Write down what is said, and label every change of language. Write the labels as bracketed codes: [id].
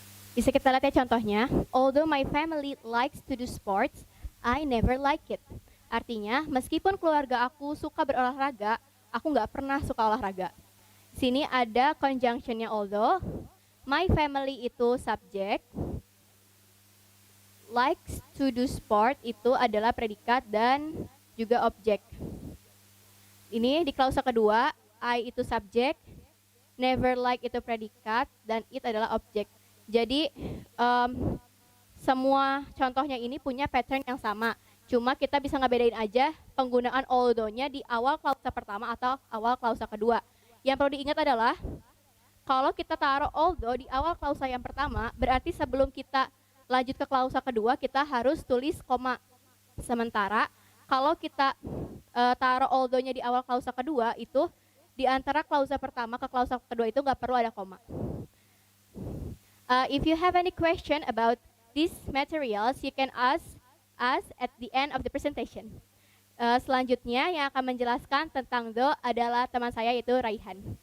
[id] Bisa kita lihat ya contohnya. [en] Although my family likes to do sports, I never like it. [id] Artinya, meskipun keluarga aku suka berolahraga, aku nggak pernah suka olahraga. Sini ada conjunctionnya although. My family itu subjek. [en] Likes to do sport [id] itu adalah predikat dan juga objek. Ini di klausa kedua, I itu subjek, never like itu predikat, dan it adalah objek. Jadi semua contohnya ini punya pattern yang sama. Cuma kita bisa ngebedain aja penggunaan although-nya di awal klausa pertama atau awal klausa kedua. Yang perlu diingat adalah kalau kita taruh although di awal klausa yang pertama, berarti sebelum kita lanjut ke klausa kedua kita harus tulis koma. Sementara kalau kita taruh although-nya di awal klausa kedua itu di antara klausa pertama ke klausa kedua itu nggak perlu ada koma. [en] If you have any question about these materials, you can ask us at the end of the presentation. [id] Selanjutnya yang akan menjelaskan tentang the adalah teman saya yaitu Raihan.